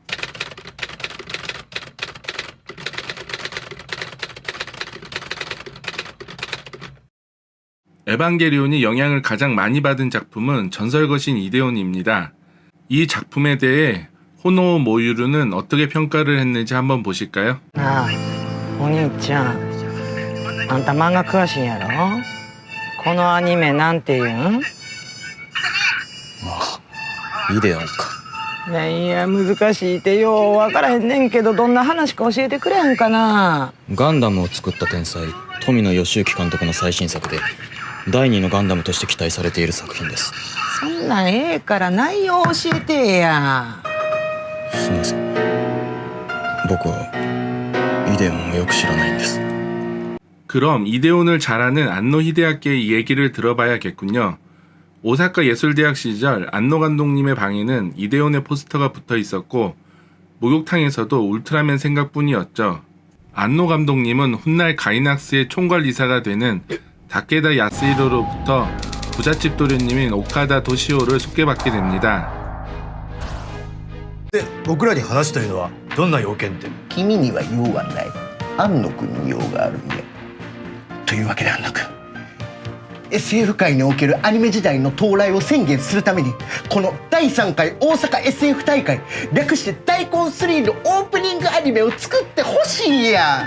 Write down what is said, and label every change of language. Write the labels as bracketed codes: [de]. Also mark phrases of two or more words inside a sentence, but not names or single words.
[ko] 에반게리온이 영향을 가장 많이 받은 작품은 전설거신 이데온입니다. 이 작품에 대해 호노오 모유루는 어떻게 평가를 했는지 한번 보실까요? [ja] なあお兄ちゃんあんた漫画詳しいんやろこのアニメなんていうんイデオンか。いや難しいってよう分からへんねんけどどんな話か教えてくれへんかなガンダムを作った天才富野義行監督の最新作で第2のガンダムとして期待されている作品です。そんなんええから内容教えてやすみません、僕はイデオンをよく知らないんです。 [ko] 그럼 이데온을 잘 아는 안노 히데아키의 얘기를 들어봐야겠군요. 오사카 예술대학 시절 안노 감독님의 방에는 이데온의 포스터가 붙어 있었고 목욕탕에서도 울트라맨 생각뿐이었죠. 안노 감독님은 훗날 가이낙스의 총괄이사가 되는 다케다 야스히로로부터 부잣집 도련님인 오카다 도시오를 소개받게 됩니다. [ja] で僕らに話というのはどんな要件って？君には用はない。安野君に用があるんや。というわけで安野君、SF 界におけるアニメ時代の到来を宣言するためにこの第3回大阪 SF 大会、略して大根3のオープニングアニメを作ってほしいんや。